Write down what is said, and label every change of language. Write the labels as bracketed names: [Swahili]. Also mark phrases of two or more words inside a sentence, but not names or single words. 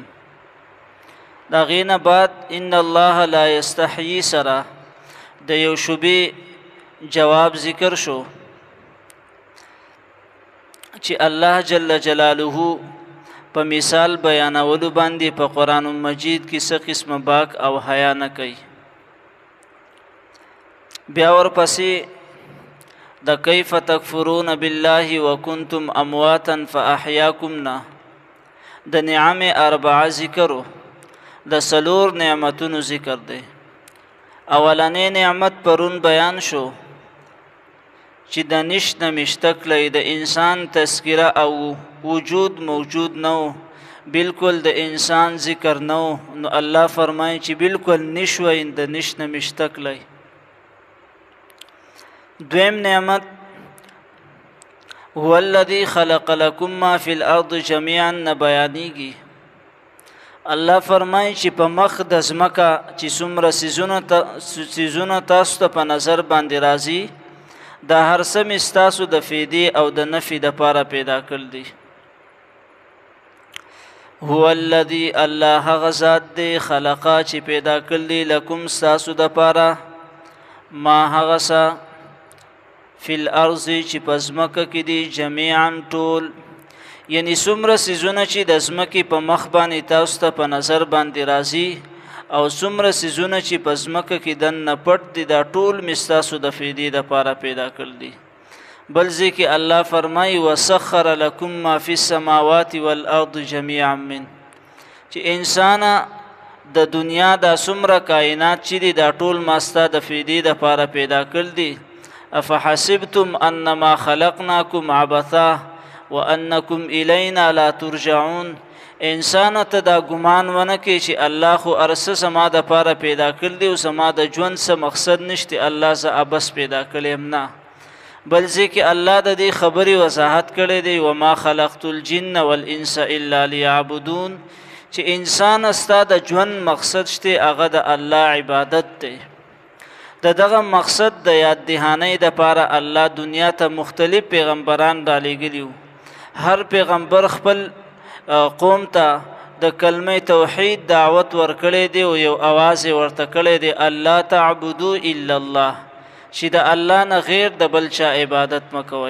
[Pashto] د هغې نه بعد [Arabic] ان الله لا یستحیي [Pashto] سره د یو شبې جواب ذکر شو چې [Arabic] الله جل جلاله [Pashto] په مثال بیانولو باندې په قرآن مجید کې څه قسمه باک او حیا نه کوي. بیا ورپسې د [Arabic] کیف تکفرون بالله وکنتم امواتا فاحیاکم [Pashto] نه د [Arabic] نعم اربعه [Pashto] ذکرو، د څلور نعمتونو ذکر دی. اولنی نعمت پرون بیان شو چې د نشت نه مشتکلی د انسان تذکره او وجود موجود نو، بالکل د انسان ذکر نو. نو الله فرمایي چې بالکل نشوی د نشت نه مشتکلی. دویم نعمت [Arabic] هو الذي خلق لكم ما في الارض جميعا [Pashto] نه بیانیږي. الله فرمایي چې په مخ د ځمکه چې څومره څیزونه تاسو ته په نظر باندې راځي، دا هر څه مې ستاسو د فیدې او د نفي دپاره پیدا کړل دي. [Arabic] هو الذي [Pashto] الله هغه ذات دی خلقا چې پیدا کړل دي لکم ستاسو دپاره ما هغه څه [Arabic] فی الارض [Pashto] چې په ځمکه کې دي جمیعا ټول، یعنی څومره څیزونه چې د ځمکې په مخ باندې تاسو ته په نظر باندې راځي، او څومره څیزونه چې په ځمکه کې دننه پټ دي، دا ټول مې ستاسو د فیدې دپاره پیدا کړل دي. بل ځای کې الله فرمایي [Arabic] وسخر لکم ما فی السماوات والارض جمیعا من، [Pashto] چې انسانه د دنیا دا څومره کائنات چې دي دا ټول ما ستا د فیدې دپاره پیدا کړل دي. [Arabic] افحسبتم انما خلقناکم عبثا وانکم الینا لا ترجعون. [Pashto] انسان ته دا ګمان ونه کې چې الله خو ارسه زما دپاره پیدا کړل دي او زما د ژوند څه مقصد نشته، الله زه ابس پیدا کړی یم نه. بل ځای کې الله د دې خبرې وضاحت کړی دی [Arabic] وما خلقت الجن والانس الا لیعبدون، [Pashto] چې انسان ستا د ژوند مقصد شته هغه د الله عبادت دی. د دغه مقصد د یاد دهانۍ دپاره الله دنیا ته مختلف پیغمبران را لېږلي وو. هر پیغمبر خپل قوم ته د کلمه توحید دعوت ورکړی دی او یو اواز ورته کړی دی [Arabic] الله تعبدو الا الله [Pashto] چې د الله نه غیر د بل چا عبادت مکوئ.